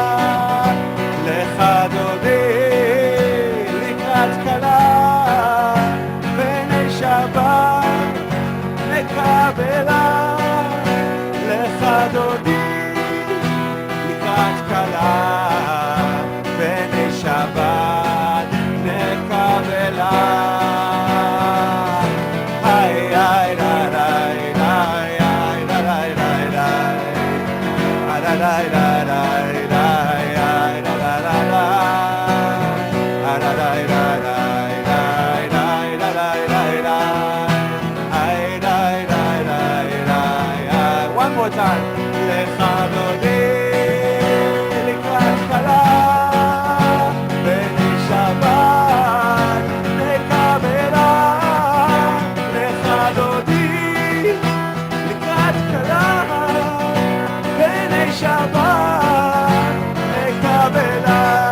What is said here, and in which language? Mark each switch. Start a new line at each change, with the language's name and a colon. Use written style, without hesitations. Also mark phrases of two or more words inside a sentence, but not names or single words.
Hebrew: לך דודי לקראת קלה, פני שבת נקבלה. לך דודי לקראת קלה, פני שבת נקבלה. היי היי די די די היי די די די די היי די די די די היי די די די די היי די די די די די די די די היי די די די די.
English: One more time.
Hebrew: לך דודי לקראת קלה, פני שבת נקבלה. לך דודי לקראת קלה, פני שבת נקבלה.